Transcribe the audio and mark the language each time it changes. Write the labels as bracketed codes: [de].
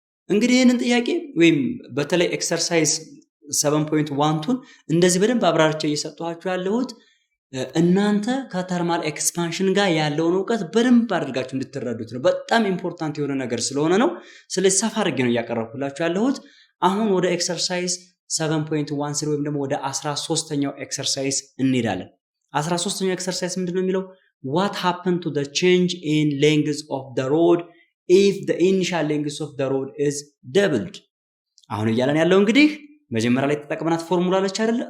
[am] እንግዲህ ይህንን ጥያቄ ወይም በተለይ ኤክሰርሳይዝ 7.1ቱን እንደዚህ በደንብ አብራርቼ እየሰጠኋችሁ ያለሁት እናንተ ከተርማል ኤክስፓንሽን ጋር ያለውን ዕውቀት በደንብ አድርጋችሁ እንድትረዱት ነው። በጣም ኢምፖርታንት የሆነ ነገር ስለሆነ ነው። ስለዚህ ሰፋ አድርጌ ነው እያቀረብኩላችሁ ያለሁት። አሁን ወደ ኤክሰርሳይዝ 7.1 ወይም ደግሞ ወደ 13ኛው ኤክሰርሳይዝ እንሄዳለን። 13ኛው ኤክሰርሳይዝ ምንድነው የሚለው? [en] what happened to the change in length of the rod if the initial length of the rod is doubled? [am] አሁን እያለን ያለው እንግዲህ መጀመሪያ ላይ ተጠቅመናት ፎርሙላ አለች አይደለ?